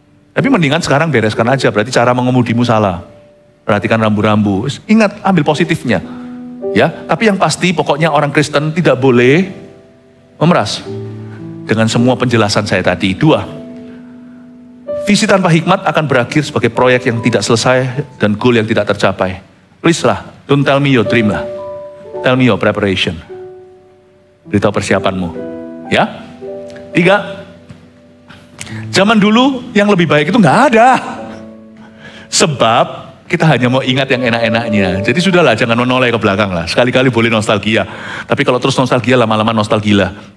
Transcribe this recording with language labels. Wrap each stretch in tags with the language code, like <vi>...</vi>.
<id>Tapi mendingan sekarang bereskan aja, berarti cara mengemudimu salah. Perhatikan rambu-rambu, ingat ambil positifnya. Ya, tapi yang pasti pokoknya orang Kristen tidak boleh memeras. Dengan semua penjelasan saya tadi. 2, visi tanpa hikmat akan berakhir sebagai proyek yang tidak selesai dan goal yang tidak tercapai.</id> <en>Please lah, don't tell me your dream lah. Tell me your preparation.</en> <id>Beritahu persiapanmu. Ya. 3, zaman dulu yang lebih baik itu nggak ada. Sebab kita hanya mau ingat yang enak-enaknya. Jadi sudahlah, jangan menoleh ke belakang lah. Sekali-kali boleh nostalgia. Tapi kalau terus nostalgia, lama-lama nostalgia.</id>